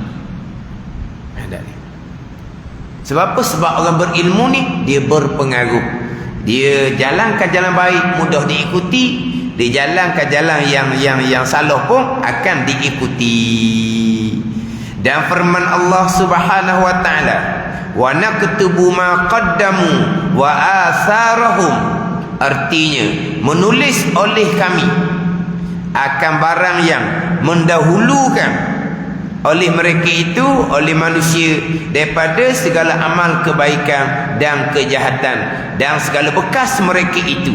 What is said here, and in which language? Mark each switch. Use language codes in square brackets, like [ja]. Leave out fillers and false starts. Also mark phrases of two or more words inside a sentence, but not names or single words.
[ms] Sebab apa? Sebab orang berilmu ni dia berpengaruh. Dia jalankan jalan baik, mudah diikuti. Dia jalankan jalan yang salah pun akan diikuti. Dan firman Allah [ar] سبحانه وتعالى, وَنَكْتُبُ مَا قَدَّمُوا وَآثَارَهُمْ, [ms] artinya menulis oleh kami akan barang yang mendahulukan oleh mereka itu, oleh manusia, daripada segala amal kebaikan dan kejahatan dan segala bekas mereka itu.